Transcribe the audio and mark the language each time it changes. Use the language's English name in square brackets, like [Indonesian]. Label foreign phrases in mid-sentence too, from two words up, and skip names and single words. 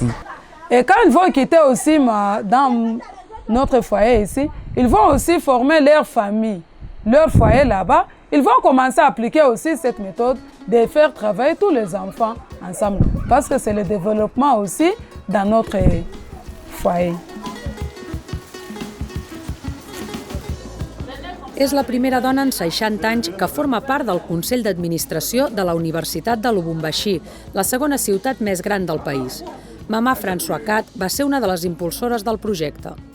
[French] Et quand ils vont quitter aussi dans notre foyer ici, ils vont aussi former leur famille, leur foyer là-bas. Ils vont commencer à appliquer aussi cette méthode de faire travailler tous les enfants ensemble. Parce que c'est le développement aussi dans notre foyer. [Catalan] És la primera dona en 60 anys que forma part del Consell d'Administració de la Universitat de Lubumbashi, la segona ciutat més gran del país. Mama François Cat va ser una de les impulsores del projecte.